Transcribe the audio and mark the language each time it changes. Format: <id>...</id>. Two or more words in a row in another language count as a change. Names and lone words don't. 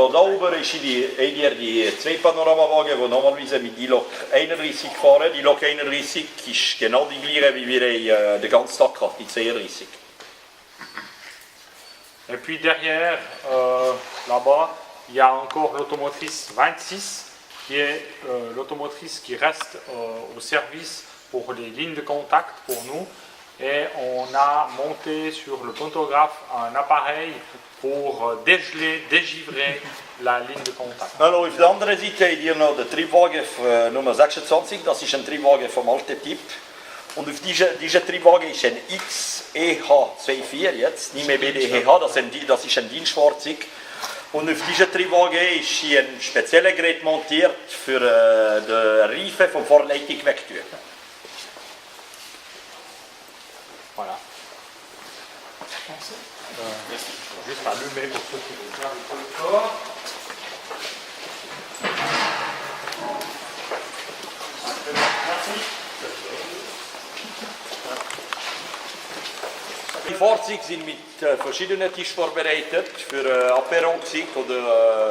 <de>Also da oben ist die zwei Panoramawagen, die normalerweise mit die Lok 31 fahren. Die Lok 31 ist genau die gleiche, wie wir den ganzen Tag hatten, die 32.</de> <fr>Et puis derrière, là-bas, il y a encore l'automotrice 26 qui est l'automotrice qui reste au service pour les lignes de contact pour nous. Et on a monté sur le pantographe un appareil pour dégeler, dégivrer la ligne de contact.</fr> <de>Also auf der anderen Seite habt ihr noch den Triebwagen Nummer 26, das ist ein Triebwagen vom alten Typ. Und auf dieser Triebwagen ist ein XEH24 jetzt, nicht mehr BDEH, das ist ein Dienstfahrzeug. Und auf diesem Triebwagen ist hier ein spezielles Gerät montiert für den Reifen vom Vorleitung wegtun.</de> <fr>Voilà. Juste allumer le petit.</fr> <de>Die Fahrzeuge sind mit verschiedenen Tischen vorbereitet für Apéro oder Brunch.</de>